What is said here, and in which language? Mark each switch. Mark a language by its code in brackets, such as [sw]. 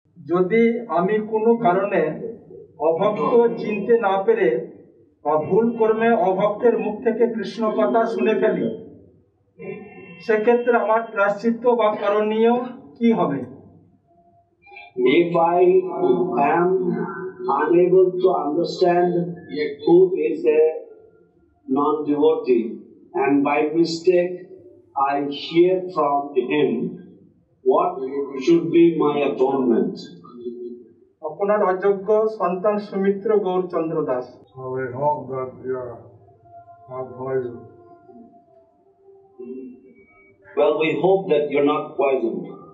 [bn] যদি আমি কোনো কারণে অভক্ত চিনতে না পেরে বা ভুল কর্মে অভক্তের মুখ থেকে কৃষ্ণ কথা শুনে ফেলি, সেক্ষেত্রে আমার প্রায়শ্চিত্ত বা করণীয় কি হবে? [en] If I am unable to understand who is a non-devotee and by mistake I hear from him, what should be my atonement? [bn] আপনার অযোগ্য সন্তান Sumitra Gourchandra Das. [en] So we hope that you're not poisoned. Well, we hope that you're not poisoned.